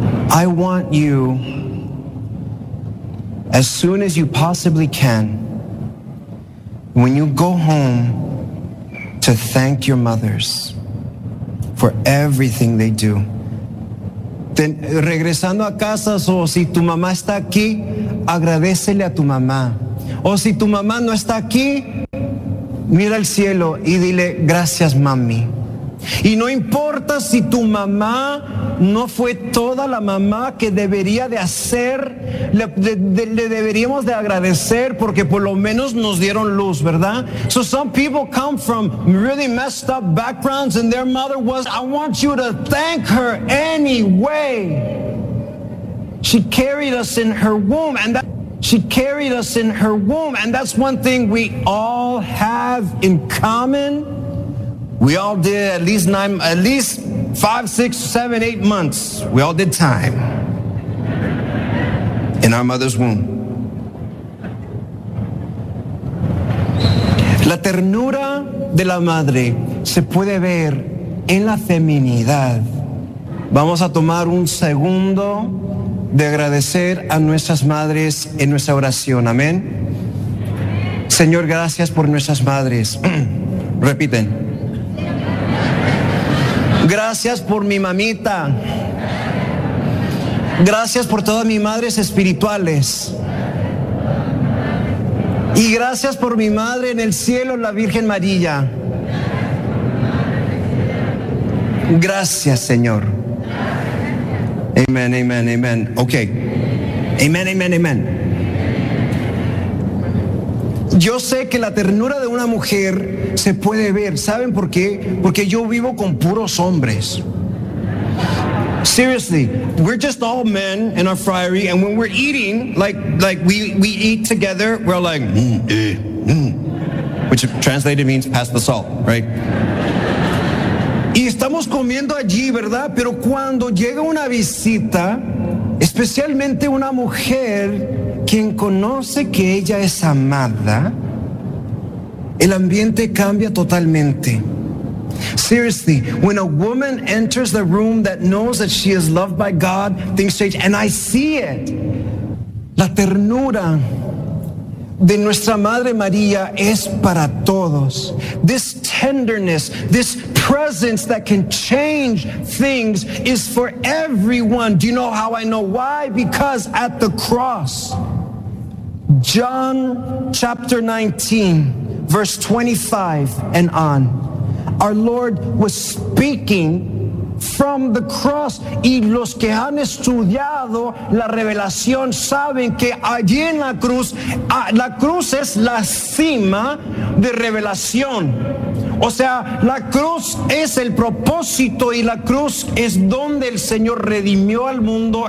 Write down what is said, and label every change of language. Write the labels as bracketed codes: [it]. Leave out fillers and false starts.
[en] I want you, as soon as you possibly can, when you go home, to thank your mothers for everything they do. [es] Regresando a casa, o si tu mamá está aquí, agradécele a tu mamá. O si tu mamá no está aquí, mira al cielo y dile, gracias, mami. Y no importa si tu mamá no fue toda la mamá que debería de hacer, le deberíamos de agradecer porque por lo menos nos dieron luz, ¿verdad? [en] So some people come from really messed up backgrounds and their mother was, I want you to thank her anyway. She carried us in her womb and that's one thing we all have in common. We all did at least 5, 6, 7, 8 months. We all did time in our mother's womb. [es] La ternura de la madre se puede ver en la feminidad. Vamos a tomar un segundo de agradecer a nuestras madres en nuestra oración. Amén. Señor, gracias por nuestras madres. Repiten. Gracias por mi mamita. Gracias por todas mis madres espirituales. Y gracias por mi madre en el cielo, la Virgen María. Gracias, Señor. Amen, amen, amen. [en] Okay. Amen, amen, amen. [es] Yo sé que la ternura de una mujer se puede ver. ¿Saben por qué? Porque yo vivo con puros hombres. [en] Seriously, we're just all men in our friary, and when we're eating, like we eat together, we're like, which translated means pass the salt, right? [es] Y estamos comiendo allí, ¿verdad? Pero cuando llega una visita, especialmente una mujer, quien conoce que ella es amada, el ambiente cambia totalmente. [en] Seriously, when a woman enters the room that knows that she is loved by God, things change, and I see it. [es] La ternura de nuestra Madre María es para todos. [en] This tenderness, this presence that can change things is for everyone. Do you know how I know why? Because at the cross, John chapter 19, verse 25 and on, our Lord was speaking from the cross. [es] Y los que han estudiado la revelación saben que allí en la cruz es la cima de revelación. O sea, la cruz es el propósito y la cruz es donde el Señor redimió al mundo.